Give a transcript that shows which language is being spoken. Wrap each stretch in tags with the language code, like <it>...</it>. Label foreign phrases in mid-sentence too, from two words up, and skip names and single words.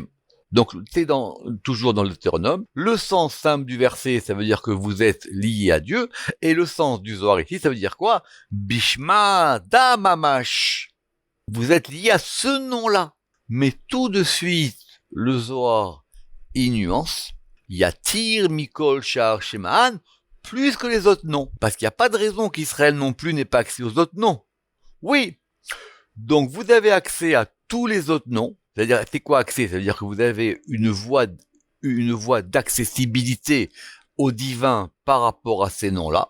<fr>Donc, c'est toujours dans le Deutéronome. Le sens simple du verset, ça veut dire que vous êtes liés à Dieu. Et le sens du Zohar ici, ça veut dire quoi?</fr> <arc>בשמא דא ממש.</arc> <fr>Vous êtes liés à ce nom-là. Mais tout de suite, le Zohar, il nuance.</fr> <arc>יתיר מכל שאר שמהן,</arc> <fr>plus que les autres noms. Parce qu'il n'y a pas de raison qu'Israël non plus n'ait pas accès aux autres noms. Oui. Donc, vous avez accès à tous les autres noms. C'est-à-dire, c'est quoi accès? C'est-à-dire que vous avez une voie d'accessibilité au divin par rapport à ces noms-là.</fr>